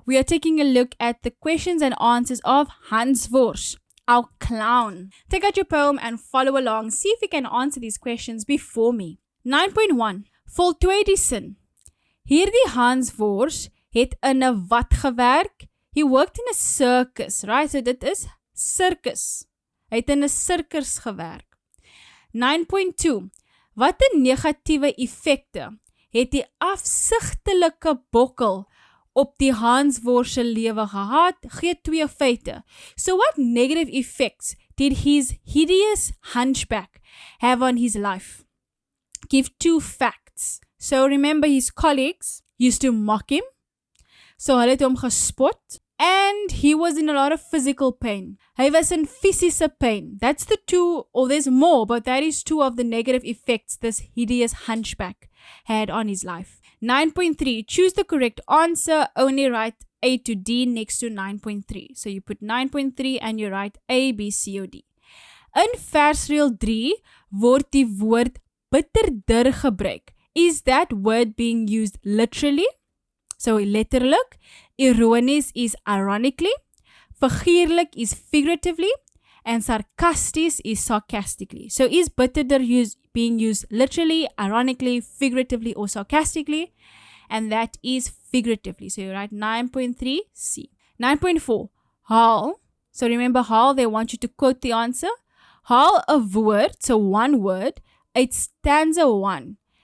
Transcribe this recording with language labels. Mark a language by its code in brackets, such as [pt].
[en] We are taking a look at the questions and answers of Hanswors, our clown. Take out your poem and follow along. See if you can answer these questions before me. [af] 9.1. Voltooi die sin. Hierdie Hanswors het in 'n wat gewerk? [en] He worked in a circus, right? [af] So dit is circus. Hy het in 'n circus gewerk. 9.2. Watte negatiewe effekte het die afsigtelike bokkel op die Hanswors se lewe gehad? Gee 2 feite. [en] So what negative effects did his hideous hunchback have on his life? Give 2 facts. So remember, his colleagues used to mock him. [af] So hulle het hom gespot. [en] And he was in a lot of physical pain. [af] Hy was in fisiese pain. [en] That's the 2, or there's more, but that is 2 of the negative effects this hideous hunchback had on his life. 9.3. Choose the correct answer. Only write A to D next to 9.3. So you put 9.3 and you write A, B, C, or D. [af] In versreël 3 word die woord bitterder gebruik. [en] Is that word being used literally? So letterlik. Ironies is ironically. Figuurlik is figuratively. And sarcasties is sarcastically. So is bitterder being used literally, ironically, figuratively, or sarcastically? And that is figuratively. So you write 9.3 C. 9.4. Haal. So remember haal, they want you to quote the answer. Haal a woord, so one word, uit stanza 1.